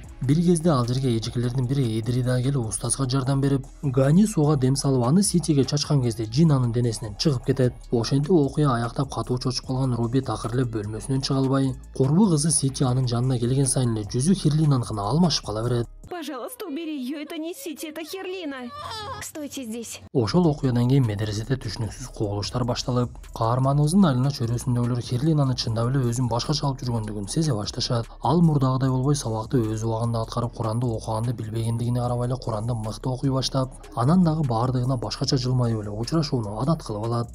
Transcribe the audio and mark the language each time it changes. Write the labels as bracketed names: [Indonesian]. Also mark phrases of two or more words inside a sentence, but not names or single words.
[Kyrgyz] Бир кезде ал жерге эжекелердин бири Эдрида келип устазга жардам берип, Гани сууга дем салып, аны Ситиге чачкан кезде жин анын денесинен чыгып кетет. Ошентип окуя аяктап катуу чочуп калган Руби такыр эле бөлмөсүнөн чыга албай, курбу кызы Сити анын жанына келген сайын эле жүзү Херлинаныкына алмашып кала берет. [Russian] Пожалуйста, убери ее, это не Сити, это Херлина. Стойте здесь. [Kyrgyz] Ошол окуядан кийин медреседе түшүнүксүз кубулуштар башталып, каарманыбыздын айылына чөрөсүндөгүлөр Херлинаны чындап эле өзүн башкача алып жүргөндүгүн сезе башташат. Ал мурдагыдай болбой, сабакты өз убагында аткарып, Куранды окуганды билбегендигине карабай эле Куранды мыкты окуй баштап, анан дагы баардыгына башкача жылмаюп эле учурашууну адат кылып алат.